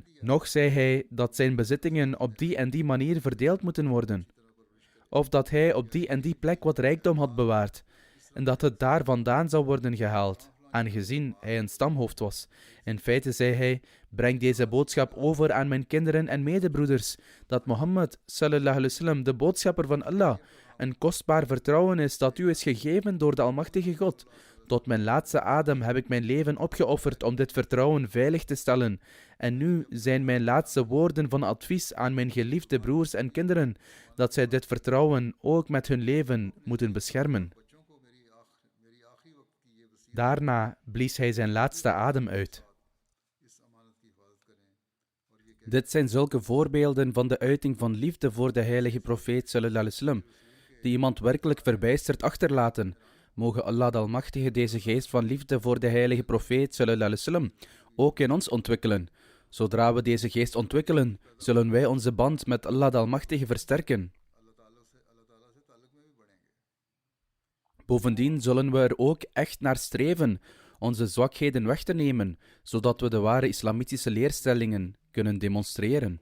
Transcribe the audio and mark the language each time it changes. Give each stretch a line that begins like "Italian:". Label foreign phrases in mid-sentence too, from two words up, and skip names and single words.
Dutch: Nog zei hij dat zijn bezittingen op die en die manier verdeeld moeten worden. Of dat hij op die en die plek wat rijkdom had bewaard en dat het daar vandaan zou worden gehaald, aangezien hij een stamhoofd was. In feite zei hij: "Breng deze boodschap over aan mijn kinderen en medebroeders, dat Mohammed
Arabic: صلى الله عليه وسلم,
Dutch: de boodschapper van Allah, een kostbaar vertrouwen is dat u is gegeven door de Almachtige God. Tot mijn laatste adem heb ik mijn leven opgeofferd om dit vertrouwen veilig te stellen. En nu zijn mijn laatste woorden van advies aan mijn geliefde broers en kinderen dat zij dit vertrouwen ook met hun leven moeten beschermen." Daarna blies hij zijn laatste adem uit. Dit zijn zulke voorbeelden van de uiting van liefde voor de heilige profeet
Arabic: صلى الله عليه وسلم,
Dutch: die iemand werkelijk verbijsterd achterlaten. Mogen Allah de Almachtige deze geest van liefde voor de heilige profeet
Arabic: صلى الله عليه وسلم
Dutch: ook in ons ontwikkelen. Zodra we deze geest ontwikkelen, zullen wij onze band met Allah de Almachtige versterken. Bovendien zullen we er ook echt naar streven onze zwakheden weg te nemen, zodat we de ware islamitische leerstellingen kunnen demonstreren.